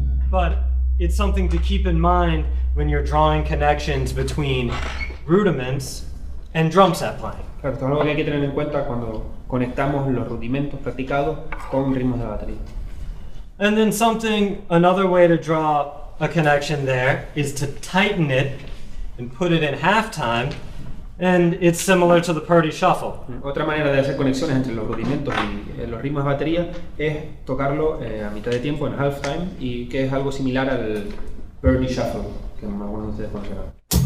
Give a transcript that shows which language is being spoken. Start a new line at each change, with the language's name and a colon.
English: But it's something to keep in mind when you're drawing connections between rudiments and drum set playing.
Spanish: Claro, esto es algo que hay que tener en cuenta cuando conectamos los rudimentos practicados con ritmos de batería.
English: And then another way to draw a connection there is to tighten it and put it in halftime, and it's similar to the Purdy shuffle.
Spanish: Otra manera de hacer conexiones entre los rudimentos y los ritmos de batería es tocarlo a mitad de tiempo en halftime, y que es algo similar al Purdy shuffle, que algunos de ustedes conocerán.